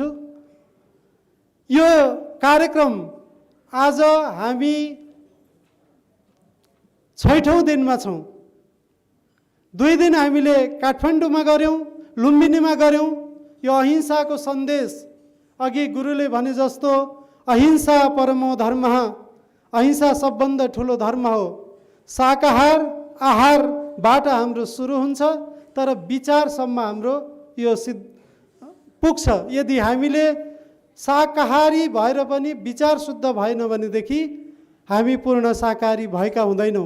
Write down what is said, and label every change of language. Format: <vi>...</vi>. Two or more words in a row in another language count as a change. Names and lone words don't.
<ne>यो कार्यक्रम आज हामी 6औं दिनमा छौँ। 2 दिन हामीले काठमाडौँमा गऱ्यौँ, लुम्बिनीमा गऱ्यौँ। यो अहिंसाको सन्देश, अघि गुरुले भने जस्तो</ne> <sa>अहिंसा परमो धर्म,</sa> <ne>अहिंसा सबभन्दा ठुलो धर्म हो। शाकाहार आहारबाट हाम्रो सुरु हुन्छ, तर विचारसम्म हाम्रो यो पुग्छ। यदि हामीले शाकाहारी भएर पनि विचार शुद्ध भएन भनेदेखि हामी पूर्ण शाकाहारी भएका हुँदैनौँ।</ne>